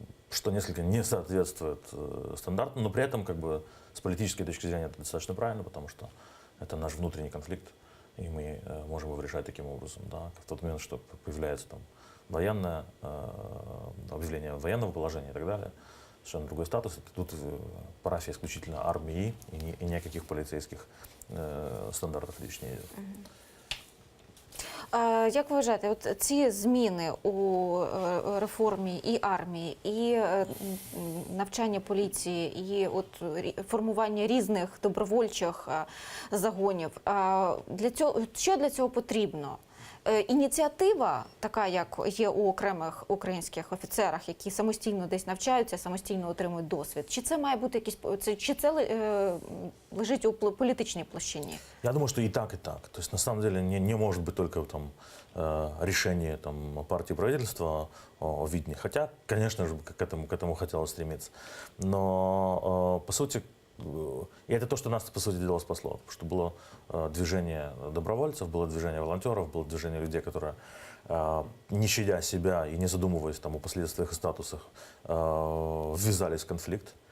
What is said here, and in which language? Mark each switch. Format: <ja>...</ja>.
<ru>Что несколько не соответствует стандартам, но при этом с политической точки зрения это достаточно правильно, потому что это наш внутренний конфликт, и мы можем его решать таким образом. Да. В тот момент, что появляется там военное объявление военного положения и так далее, совершенно другой статус. Тут парафия исключительно армии и ни о каких полицейских стандартах речь не идет.</ru> <uk>Як ви вважаєте, от ці зміни у реформі і армії, і навчання поліції, і формування різних добровольчих загонів, що для цього потрібно? Ініціатива, така як є у окремих українських офіцерах, які самостійно десь навчаються, самостійно отримують досвід, чи це має бути чи це лежить у політичній площині?</uk> <ru>Я думаю, что и так, и так. То есть на самом деле не может быть только там решение там партии правительства о видении. Хотя, конечно же, к этому хотелось стремиться. Но по сути, и это то, что нас, по сути дела, спасло. Потому что было движение добровольцев, было движение волонтеров, было движение людей, которые, не щадя себя и не задумываясь там, о последствиях и статусах, ввязались в конфликт.</ru>